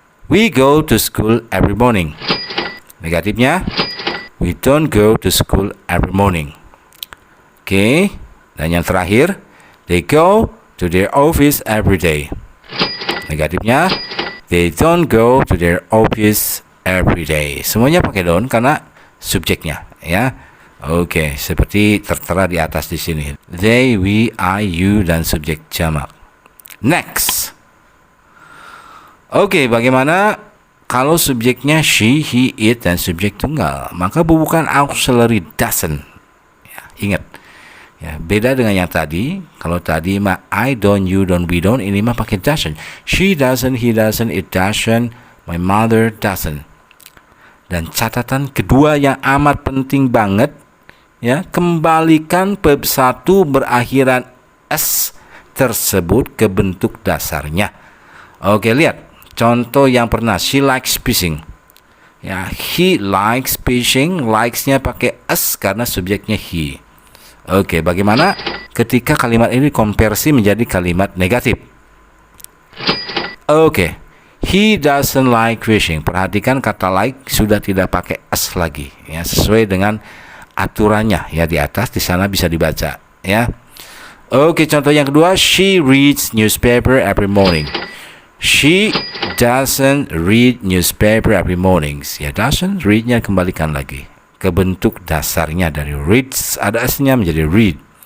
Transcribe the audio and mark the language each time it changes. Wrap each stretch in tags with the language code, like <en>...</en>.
<en>We go to school every morning. Negatifnya we don't go to school every morning.</en> <id>Oke, dan yang terakhir,</id> <en>they go to their office every day. Negatifnya they don't go to their office every day.</en> <id>Semuanya pakai don't karena subjeknya ya. Oke, seperti tertera di atas di sini.</id> <en>They, we, I, you</en> <id>dan subjek jamak. Next. Oke, bagaimana kalau subjeknya</id> <en>she, he, it</en> <id>dan subjek tunggal? Maka bukan auxiliary doesn't. Ya, ingat. Ya, beda dengan yang tadi. Kalau tadi mah</id> <en>I don't, you don't, we don't,</en> <id>ini mah pakai doesn't.</id> <en>She doesn't, he doesn't, it doesn't, my mother doesn't.</en> <id>Dan catatan kedua yang amat penting banget ya, kembalikan verb 1 berakhiran s tersebut ke bentuk dasarnya. Oke, lihat contoh yang pernah.</id> <en>She likes fishing.</en> <id>Ya,</id> <en>he likes fishing,</en> <id>likes-nya pakai s karena subjeknya he. Oke, bagaimana ketika kalimat ini konversi menjadi kalimat negatif?</id> <en>Oke, he doesn't like fishing.</en> <id>Perhatikan kata like sudah tidak pakai s lagi, ya, sesuai dengan aturannya ya di atas, di sana bisa dibaca ya. Oke, contoh yang kedua,</id> <en>she reads newspaper every morning. She doesn't read newspaper every morning.</en> <id>Ya, doesn't, read-nya kembalikan lagi ke bentuk dasarnya. Dari reads ada s-nya menjadi read.</id>